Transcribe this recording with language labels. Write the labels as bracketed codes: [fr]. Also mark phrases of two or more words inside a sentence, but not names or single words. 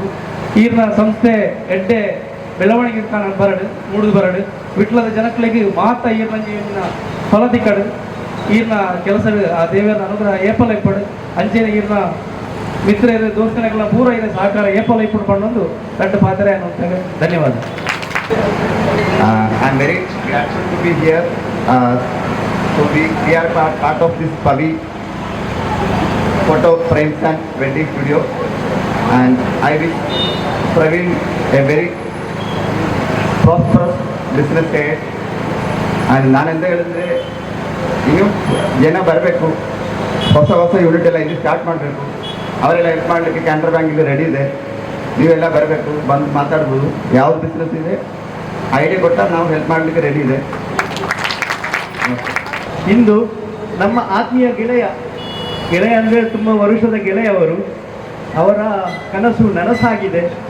[tcy] ಈರ್ನ ಸಂಸ್ಥೆ ಎಡ್ಡೆ ಬೆಳವಣಿಗೆ ಬರಡು ಮೂಡುದು ಬರಡು ವಿಟ್ಲದ ಜನಗಳಿಗೆ ಮಾತ ಈರ್ನ ಫಲದಿ ಕಡು ಈರ್ನ ಕೆಲಸ ಆ ದೇವರ ಅನುಗ್ರಹ ಏಪಲ್ ಇಪ್ಪಡು ಅಂಚೆನೆ ಈರ್ನ ಮಿತ್ರ ದೋಸ್ತನೆಗಳ ಪೂರ ಇದೆ ಸಹಕಾರ ಏಪಲ್ ಇಪ್ಪಡು ಪಣ್ಣೊಂದು ದೊಡ್ಡ ಪಾತ್ರ ಅನ್ನುವಂತಾರೆ. [kn] ಧನ್ಯವಾದ. [en] I'm very grateful to be here. So we are part of this Pavi photo frames and wedding studio, and I wish Praveen a very prosperous business ahead. [kn] And ನಾನು ಎಂತ ಹೇಳಿದ್ರೆ ಇನ್ನು ಜನ ಬರಬೇಕು, ಹೊಸ ಯೂನಿಟ್ ಎಲ್ಲ ಇಲ್ಲಿ ಸ್ಟಾರ್ಟ್ ಮಾಡಬೇಕು. ಅವರೆಲ್ಲ ಹೆಲ್ಪ್ ಮಾಡಲಿಕ್ಕೆ ಕ್ಯಾನರಾ ಬ್ಯಾಂಕ್ ಇಲ್ಲಿ ರೆಡಿ ಇದೆ. ನೀವೆಲ್ಲ ಬರಬೇಕು, ಬಂದು ಮಾತಾಡ್ಬೋದು. ಯಾವ ಬಿಸ್ನೆಸ್ ಇದೆ ಐಡಿಯಾ ಕೊಟ್ಟಾಗ ನಾವು ಹೆಲ್ಪ್ ಮಾಡಲಿಕ್ಕೆ ರೆಡಿ ಇದೆ. ಇಂದು ನಮ್ಮ ಆತ್ಮೀಯ ಗೆಳೆಯ ಅಂದರೆ ತುಂಬ ವರ್ಷದ ಗೆಳೆಯವರು, ಅವರ ಕನಸು ನನಸಾಗಿದೆ.